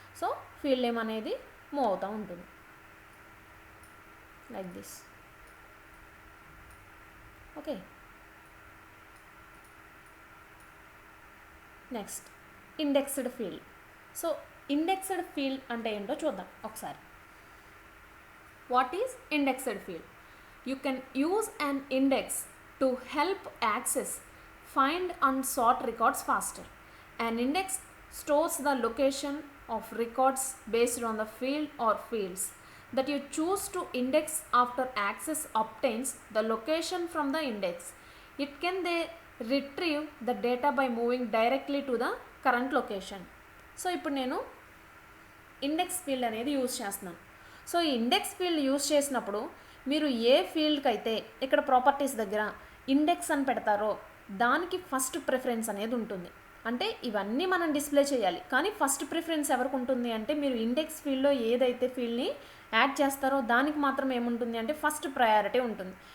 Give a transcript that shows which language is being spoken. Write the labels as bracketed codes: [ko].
[te] So field name అనేది move అవుతూ ఉంటుంది [en] Like this, okay. Next indexed field. [te] So indexed field అంటే ఏంటో చూద్దాం ఒకసారి. [en] What is indexed field? You can use an index to help access, find and sort records faster. An index stores the location of records based on the field or fields that you choose to index. After access obtains the location from the index, it can then retrieve the data by moving directly to the current location. [te] So ఇప్పుడు నేను index field అనేది use చేస్తున్నాను. So ఈ index field use చేసినప్పుడు మీరు ఏ ఫీల్డ్కి అయితే ఇక్కడ ప్రాపర్టీస్ దగ్గర ఇండెక్స్ అని పెడతారో దానికి ఫస్ట్ ప్రిఫరెన్స్ అనేది ఉంటుంది. అంటే ఇవన్నీ మనం డిస్ప్లే చేయాలి, కానీ ఫస్ట్ ప్రిఫరెన్స్ ఎవరికి ఉంటుంది అంటే మీరు ఇండెక్స్ ఫీల్డ్లో ఏదైతే ఫీల్డ్ని యాడ్ చేస్తారో దానికి మాత్రం ఏముంటుంది అంటే ఫస్ట్ ప్రయారిటీ ఉంటుంది.